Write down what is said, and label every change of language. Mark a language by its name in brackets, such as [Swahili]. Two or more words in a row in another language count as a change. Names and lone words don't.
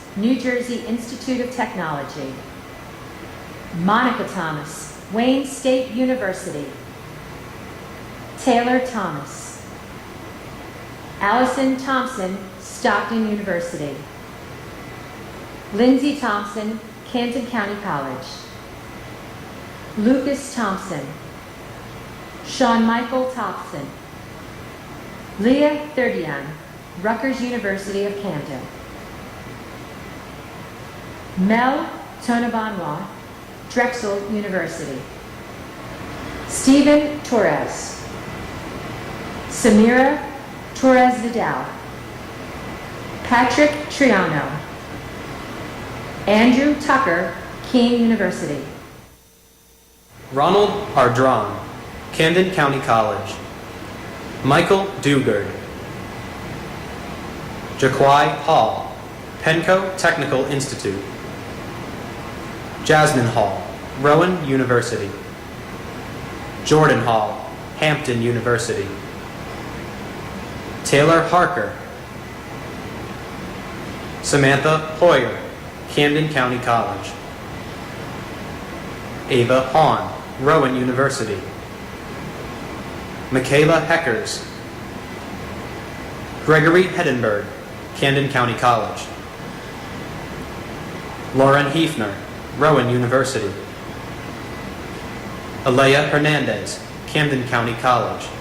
[English] New Jersey Institute of Technology, Monica Thomas, Wayne State University, Taylor Thomas, Allison Thompson, Stockton University, Lindsay Thompson, Canton County College, Lucas Thompson, Sean Michael Thompson, Leah Thurdian, Rutgers University of Camden, Mel Tonabanwa, Drexel University, Stephen Torres, Samira Torres Vidal, Patrick Triano, Andrew Tucker, Keene University, Ronald Ardron, Camden County College, Michael Dugard, Jaquai Hall, Penco Technical Institute, Jasmine Hall, Rowan University, Jordan Hall, Hampton University, Taylor Harker, Samantha Hoyer, Camden County College, Ava Hahn, Rowan University, Michaela Heckers, Gregory Heddenberg, Camden County College, Lauren Hefner, Rowan University, Alea Hernandez, Camden County College,